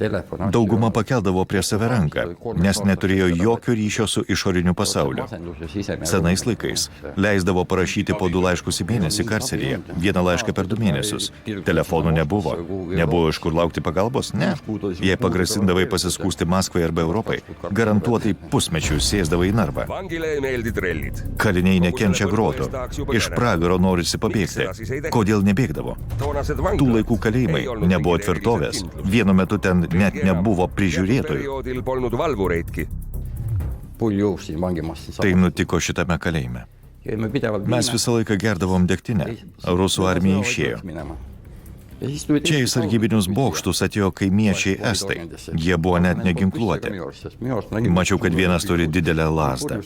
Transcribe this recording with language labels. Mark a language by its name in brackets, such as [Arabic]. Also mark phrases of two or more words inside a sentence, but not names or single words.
[Lithuanian] Dauguma pakeldavo prie save ranką, nes neturėjo jokio ryšio su išoriniu pasauliu. Senais laikais leisdavo parašyti po 2 laiškus į mėnesį karceryje, 1 laišką per 2 mėnesius. Telefonų nebuvo. Nebuvo iš kur laukti pagalbos? Ne. Jei pagrasindavai pasiskūsti Maskvai arba Europai, garantuotai pusmečių sėsdavai į narvą. [Estonian] Vangile ei meeldi trellid. [Lithuanian] Kaliniai nekenčia grotų. Iš pragaro norisi pabėgti. Kodėl nebėgdavo? Tų laikų kalėjimai nebuvo tvirtovės. Vienu metu ten net nebuvo prižiūrėtojų. [Estonian] Perioodil polnud valvureidki. [Lithuanian] Tai nutiko šitame kalėjime. Mes visą laiką gerdavom degtinę. Rusų armija išėjo. Čia į sargybinius bokštus atėjo kaimiečiai estai. Jie buvo net neginkluoti. Mačiau, kad vienas turi didelę lazdą.